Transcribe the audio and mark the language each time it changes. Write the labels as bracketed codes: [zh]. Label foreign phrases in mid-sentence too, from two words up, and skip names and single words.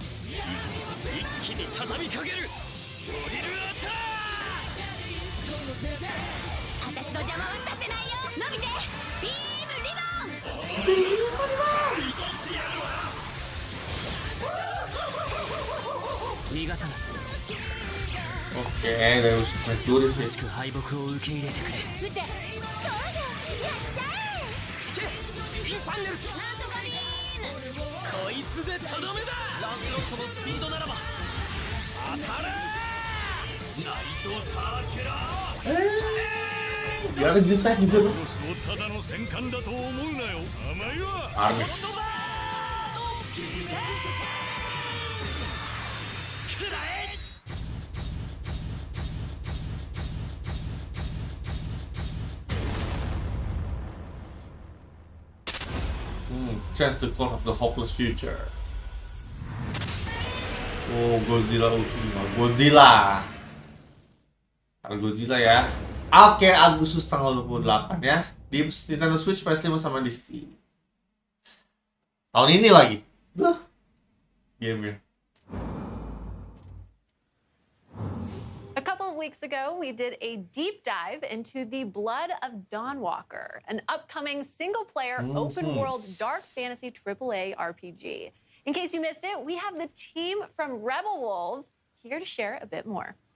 [ja] 一気に畳みかける。ドリルアタック。私の邪魔はさせないよ。伸びてビームリボン。ビームリボン。逃がさない。 [id] Oke, dari usaha dulu sih. [ja] 敗北を受け入れてくれ。撃て。そうだ。やっちゃえ。インファンネル。なんとかビーム。こいつでとどめだ。ランスロットのスピードならば当たれ。ナイトサーキュラー。 [id] Ya ada juta juga bro. [ja] ただの戦艦だと思うなよ。甘いわ。 Arnes. [en] Change the course of the hopeless future. Oh, Godzilla Ultima. Godzilla. [id] Ada Godzilla ya. Oke, Agustus tanggal 28 ya. Di Nintendo Switch, PS5 sama di Steam. Tahun ini lagi. Game-nya. [en] A couple of weeks ago, we did a deep dive into The Blood of Dawnwalker, an upcoming single-player, open-world, dark fantasy AAA RPG. In case you missed it, we have the team from Rebel Wolves here to share a bit more.